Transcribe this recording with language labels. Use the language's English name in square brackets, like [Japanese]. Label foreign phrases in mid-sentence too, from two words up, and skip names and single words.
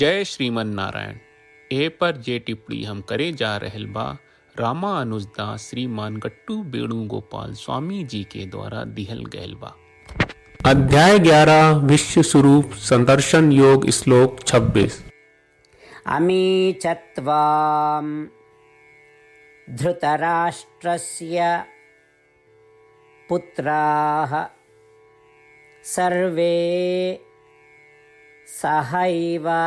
[Bhojpuri] जय श्रीमन नारायण। ए पर जे टिप्पणी हम करे जा रहल बा रामा अनुजदास श्रीमान गट्टू वेणुगोपाल स्वामी जी के द्वारा दिहल गयल बा। अध्याय 11 विश्व स्वरूप संदर्शन योग श्लोक 26। [Sanskrit] अमी चत्वां धृतराष्ट्रस्य पुत्राः सर्वे सहैव